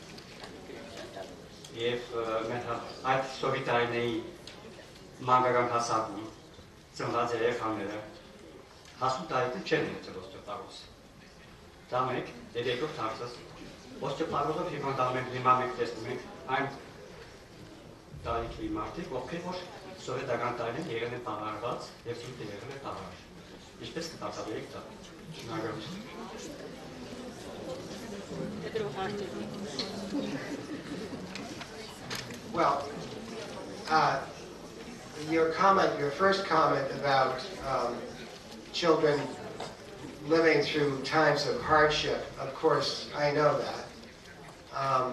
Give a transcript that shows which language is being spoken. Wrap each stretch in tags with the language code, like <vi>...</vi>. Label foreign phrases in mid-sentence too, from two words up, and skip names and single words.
<hy>Եվ մեր այդ սովի տարիների մանկական հասակում ծնված երեխաները հասու տարիքից չեն ունեցել օստեոպարոզ։ Դա մեկ, եւ երկրորդ հարցը օստեոպարոզը հիմա մենք տեսնում ենք այն տարիքի մարդիկ, ովքեր որ սովետական տարիներին եղել են բավարարված եւ սուտը եղել է բավարար։ Ինչպես կբացատրեք դա։ Շնորհակալություն։</hy> <en>Well, your first comment about children living through times of hardship, of course, I know that.</en>